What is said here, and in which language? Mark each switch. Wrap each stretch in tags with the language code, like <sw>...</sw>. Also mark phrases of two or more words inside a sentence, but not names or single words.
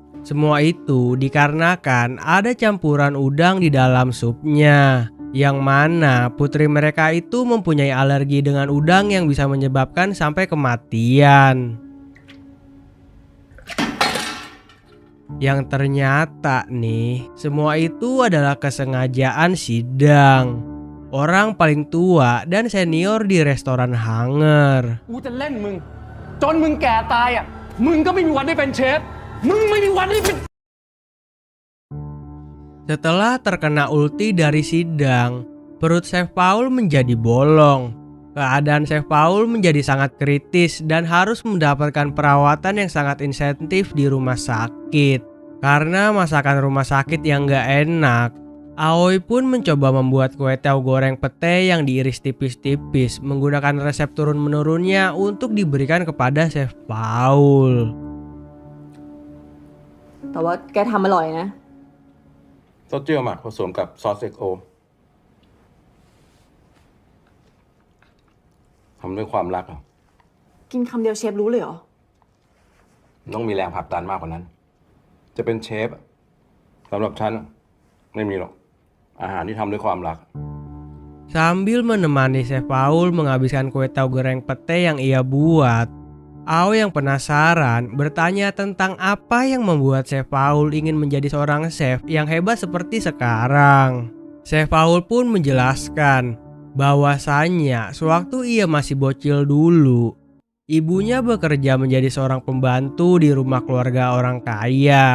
<id>Semua itu dikarenakan ada campuran udang di dalam supnya, yang mana putri mereka itu mempunyai alergi dengan udang yang bisa menyebabkan sampai kematian. Yang ternyata nih, semua itu adalah kesengajaan sidang. Orang paling tua dan senior di restoran hangar.</id> <th>กูจะเล่นมึง จนมึงแก่ตายอ่ะ มึงก็ไม่มีวันได้เป็นเชฟ มึงไม่มีวันได้เป็น</th> <id>Setelah terkena ulti dari sidang, perut Chef Paul menjadi bolong. Keadaan Chef Paul menjadi sangat kritis dan harus mendapatkan perawatan yang sangat insentif di rumah sakit. Karena masakan rumah sakit yang gak enak, Aoi pun mencoba membuat kue tahu goreng pete yang diiris tipis-tipis menggunakan resep turun-menurunnya untuk diberikan kepada Chef Paul.</id> <th>แต่ว่าแกทำอร่อยนะ ซอสเจียวหมักผสมกับซอสเอ็กโอทำด้วยความรักเหรอ กินคำเดียวเชฟรู้เลยเหรอ ต้องมีแรงผลักดันมากกว่านั้น จะเป็นเชฟสำหรับฉันไม่มีหรอก อาหารที่ทำด้วยความรัก</th> <id>Sambil menemani Chef Paul menghabiskan kue tahu goreng pete yang ia buat, Ao yang penasaran bertanya tentang apa yang membuat Chef Paul ingin menjadi seorang chef yang hebat seperti sekarang. Chef Paul pun menjelaskan bahwasannya sewaktu ia masih bocil dulu, ibunya bekerja menjadi seorang pembantu di rumah keluarga orang kaya.</id>